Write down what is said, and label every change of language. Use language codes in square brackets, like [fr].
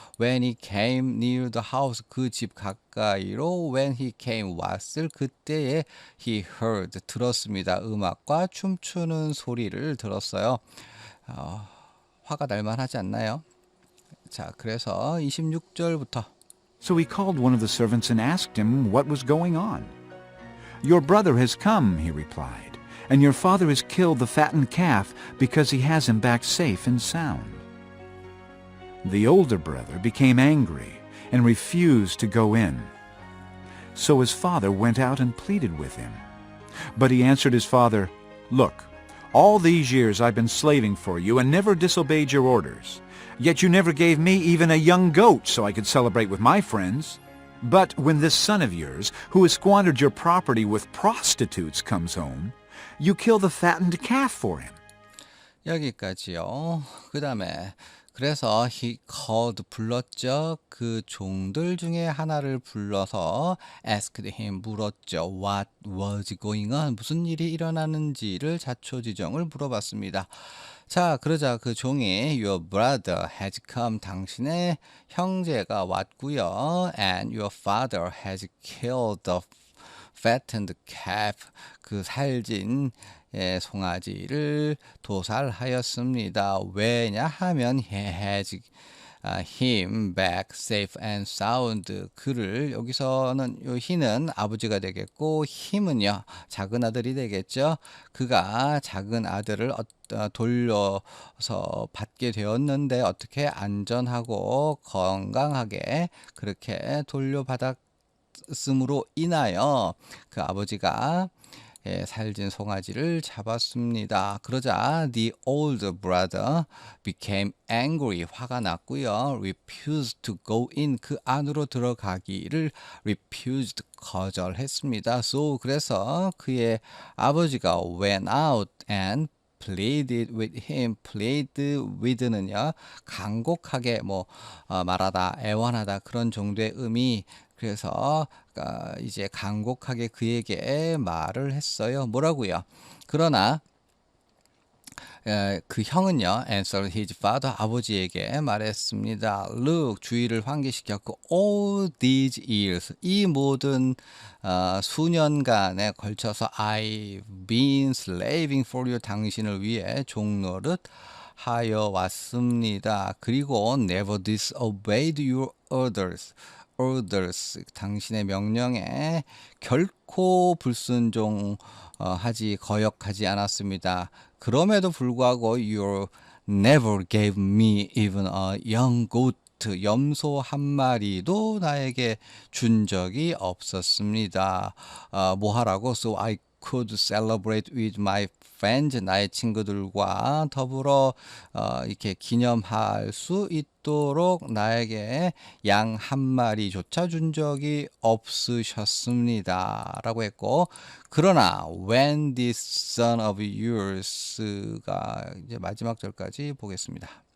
[en] When he came near the house. [ko] 그 집 가까이로 [en] when he came [ko] 왔을 그때에 [en] he heard [ko] 들었습니다. 음악과 춤추는 소리를 들었어요. 화가 날 만하지 않나요? 자, 그래서 26절부터 [en] So he called one of the servants and asked him what was going on. Your brother has come, he replied, and your father has killed the fattened calf because he has him back safe and sound. The older brother became angry and refused to go in. So his father went out and pleaded with him. But he answered his father, Look, all these years I've been slaving for you and never disobeyed your orders. Yet you never gave me even a young goat so I could celebrate with my friends. But when this son of yours, who has squandered your property with prostitutes, comes home, you kill the fattened calf for him. [ko] 여기까지요. 그 다음에 그래서 he called 불렀죠. 그 종들 중에 하나를 불러서 asked him 물었죠. [en] What was going on? [ko] 무슨 일이 일어나는지를 자초지종을 물어봤습니다. 자, 그러자 그 종이 [en] your brother has come [ko] 당신의 형제가 왔고요. [en] And your father has killed the fattened calf [ko] 그 살진 송아지를 도살하였습니다. 왜냐하면 [en] he has him back safe and sound. [ko] 그를 여기서는 요 he는 아버지가 되겠고 him은요 작은 아들이 되겠죠. 그가 작은 아들을 돌려서 받게 되었는데 어떻게 안전하고 건강하게 그렇게 돌려받았음으로 인하여 그 아버지가 살진 송아지를 잡았습니다. 그러자 [en] the older brother became angry [ko] 화가 났고요. [en] refused to go in [ko] 그 안으로 들어가기를 refused 거절했습니다. So 그래서 그의 아버지가 [en] went out and pleaded with him. [ko] plead with는요 간곡하게 말하다 애원하다 그런 정도의 의미. 그래서 이제 간곡하게 그에게 말을 했어요. 뭐라고요? 그러나 그 형은요, [en] answered his father, [ko] 아버지에게 말했습니다. Look, 주의를 환기시켰고, [en] all these years, [ko] 이 모든 수년간에 걸쳐서 [en] I've been slaving for you, [ko] 당신을 위해 종노릇 하여 왔습니다. [en] 그리고 never disobeyed your orders. [ko] 당신의 명령에 결코 불순종하지 거역하지 않았습니다. 그럼에도 불구하고 [en] you never gave me even a young goat. [ko] 염소 한 마리도 나에게 준 적이 없었습니다. 뭐 하라고? [en] So I could celebrate with my friends. [ko] 나의 친구들과 더불어 이렇게 기념할 수 있도록 나에게 양 한 마리조차 준 적이 없으셨습니다. 라고 했고, 그러나 [en] when this son of yours [ko] 가 이제 마지막 절까지 보겠습니다.